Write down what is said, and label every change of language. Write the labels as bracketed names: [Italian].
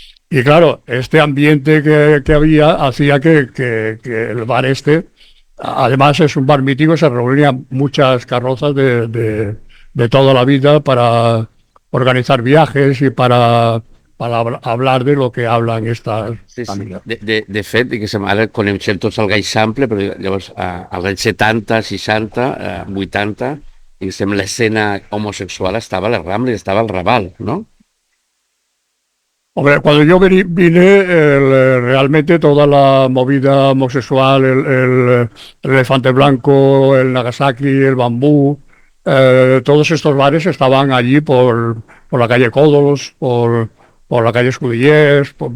[Spanish] Y claro, este ambiente que había hacía que el bar además es un bar mítico, se reunían muchas carrozas de toda la vida para organizar viajes y para hablar de lo que hablan estas Sí, sí. familias. [Catalan] De fet, diguéssim, ara coneixem tots el gai sample, però llavors als anys 70, 60, 80, diguéssim, l'escena homosexual estava a les Rambles, estava al Raval, ¿no? [Spanish] Hombre, cuando yo vine, realmente toda la movida homosexual, el Elefante Blanco, el Nagasaki, el Bambú, todos estos bares estaban allí por la calle Códolos, por la calle Escudillers,